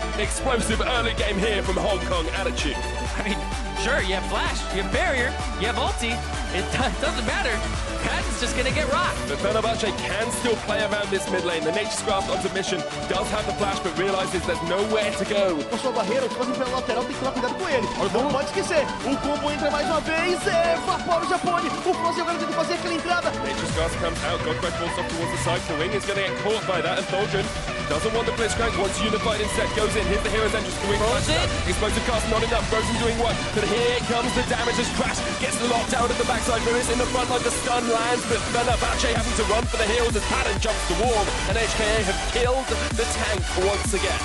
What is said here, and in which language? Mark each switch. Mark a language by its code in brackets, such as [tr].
[en] Explosive early game here from Hong Kong Attitude. I mean, sure, you have Flash, you have Barrier, you have Ulti. It doesn't matter. Patton's just gonna get rocked. But Fenerbahce can still play around this mid lane. The Nature's Grasp onto Mission does have the flash, but realizes there's nowhere to go. [pt] Com sua barreira, o fazendo pela lateral, tem que tomar cuidado com ele. Não pode esquecer, o combo entra mais uma vez. Vapora o Japone, o Frozen agora tenta fazer aquela entrada. [en] Nature's Grasp comes out, Godquite falls off towards the side. The wing is going to get caught by that, and Thorgren doesn't want the Blitzcrank, wants Unified instead, goes in, hits the hero's entrance, the wing flashes out. Explosive cast, not enough, Frozen doing what? But here comes the damage as Crash gets locked out at the backside. Lewis in the front line, the stun lands, but Fenerbahce having to run for the heroes as Pattern jumps the wall, and HKA have killed the tank once again.